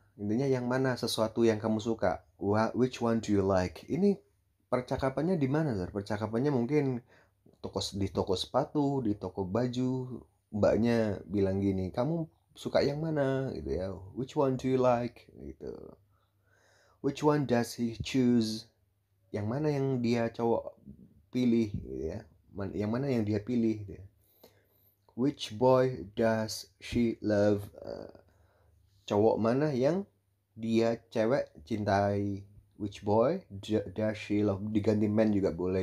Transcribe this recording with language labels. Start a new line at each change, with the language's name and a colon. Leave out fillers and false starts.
Indonesian: Intinya yang mana sesuatu yang kamu suka?
English: Which one do you like?
Indonesian: Ini percakapannya di mana, sir? Percakapannya mungkin di toko sepatu, di toko baju. Mbaknya bilang gini, "Kamu suka yang mana?" gitu ya.
English: Which one do you like? Gitu. Which one does he choose?
Indonesian: Yang mana yang dia cowok pilih gitu ya. Yang mana yang dia pilih gitu ya.
English: Which boy does she love?
Indonesian: Cowok mana yang dia cewek cintai?
English: Which boy does she love?
Indonesian: Diganti man juga boleh.